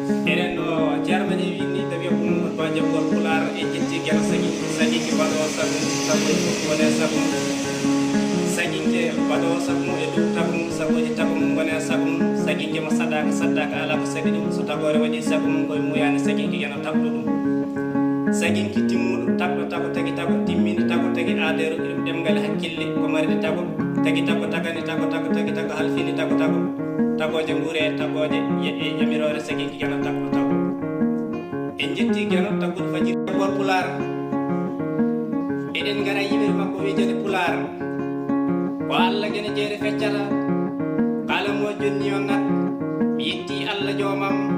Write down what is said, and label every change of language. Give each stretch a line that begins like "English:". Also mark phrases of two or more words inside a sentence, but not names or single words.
Fula: Enen ɗo, Ceerno men e wiini Ɓe ummo to jagol Pulaar e jetti gel sagi, sagi ki baɗo sabu, sabu e fukki wone sabu. Sagi ke baɗo sabu e dow tabu, sabu e tabu mum wone sabu. Sagi ke mo saɗaka, saɗaka ala ko sabi ɗum. So tagore waɗi sabu mum koye muyani sagi ke yana tabɗo ɗum. Sagi ki timmuɗo tabɗo tago tagi tago timmini tago tagi aade ɗum ɗemgal hakkille ko marde tago. Tagi tago tagani tago tago tagi tago halfini tago tago. Tagoje ngure tagoje ye-, e yamirore sagi ki yana tabɗo tago. En jetti Geno Tagour Fajir Bor Pulaar. Eɗen ngara yiɓere makko wiyetede Pulaar. Ko Allah gene jeere feccata. Kala mo jonni on nat. Mi yetti Allah joomam.